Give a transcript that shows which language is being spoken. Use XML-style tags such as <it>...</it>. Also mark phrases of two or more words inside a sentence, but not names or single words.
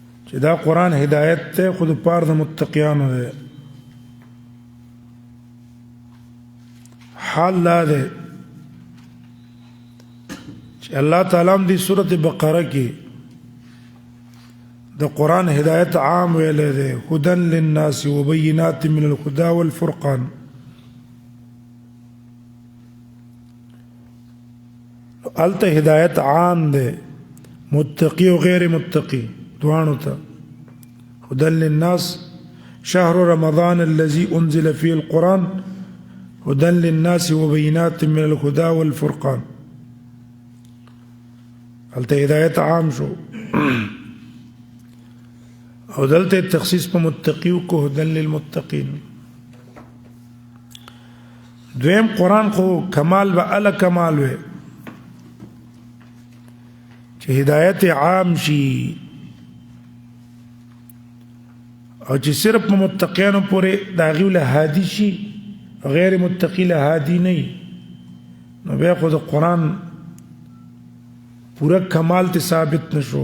<ps>چې دا قرآن هدایت ته خود پار د متقیانو دی. حال دا دی چې الله تعالی هم دی سورة بقره کې د قرآن هدایت عام ویلې دی،</ps> <ar>هدى للناس وبينات من الهدى والفرقان.</ar> <ps>الته هدایت عام دی متقی و غیر متقی دوانو ته.</ps> <ar>هدى للناس شهر رمضان الذي انزل فيه القرآن هدى للناس وبينات من الهدى والفرقان.</ar> <ps>الته هدایت عام شو او دلته تخصیص په متقیو کو</ps> <ar>هدى للمتقین.</ar> <ps>دویم قرآن خو کمال به اله کمال وي چې هدایت عام شي او چې صرف په متقیانو پورې د هغوی له هادي شي، غیر متقی له هادي نه وي، نو بیا خو د قرآن پورا کمال ته ثابت نشو.</ps>